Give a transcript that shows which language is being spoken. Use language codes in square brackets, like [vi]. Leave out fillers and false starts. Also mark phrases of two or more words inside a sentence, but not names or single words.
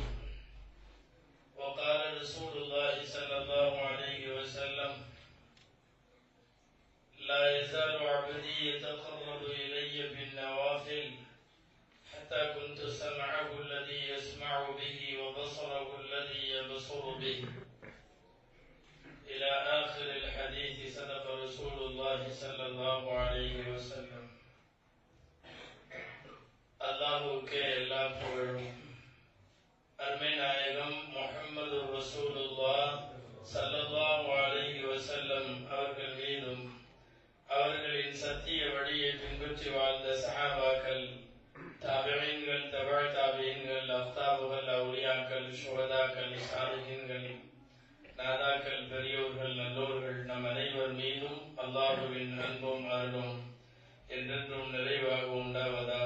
[ar] وقال رسول الله صلى الله عليه وسلم: لا يزال عبدي يتقرب إلي بالنوافل حتى كنت سمعه الذي يسمع به وبصره الذي يبصر به إلى آخر الحديث. صدق رسول الله صلى الله عليه وسلم. [ta] அல்லாஹ்வுக்கே எல்லா புகழும். அருமை நாயகம் முஹம்மது [ar] رسول الله صلى الله عليه وسلم [ta] அவர்கள் மீதும் அவர்களின் சத்திய வழியை பின்பற்றி வாழ்ந்த சஹாபாக்கள், தாபிஈன்கள், தபஅ தாபிஈன்கள், அஃதாபுகள், அவுலியாக்கள், ஷுஹதாக்கள், சாலிஹீன்கள், நாதாக்கள், பெரியோர்கள், நல்லோர்கள் நம் அனைவர் மீதும் அல்லாஹ்வின் அன்பும் அருளும் என்றென்றும் நிறைவாக உண்டாவதாக.